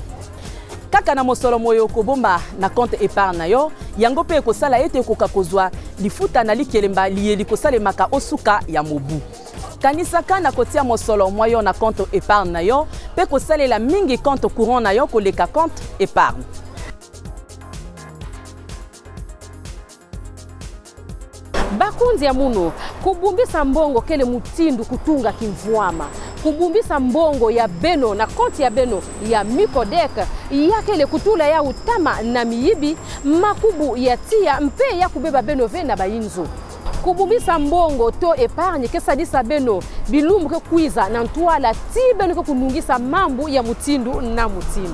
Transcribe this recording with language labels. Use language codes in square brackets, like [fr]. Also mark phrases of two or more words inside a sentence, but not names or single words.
[ln] Kaka na mosolo moyo kobomba na [fr] compte épargne [ln] na yo yango pe ekosala ete okoka kozwa lifuta na likelemba liyeli kosalemaka osuka ya mobu. Kanisaka na kotia mosolo moyo na [fr] compte épargne [ln] na yo pe kosalela mingi [fr] compte courant [ln] na yo koleka [fr] compte épargne. [ktu] Bakunzi ya muno kubumbisa mbongo kele mutindu kutunga kimvuama kubumbisa mbongo ya beno na konti ya beno ya Micodec yakele kutula ya utama na miyibi makubu ya tia mpe ya kubeba beno vena bayinzo kubumbisa mbongo to épargne kesadisa beno bilumbu ke kuiza na ntwala ti beno ke kunungisa mambu ya mutindu na mutindu.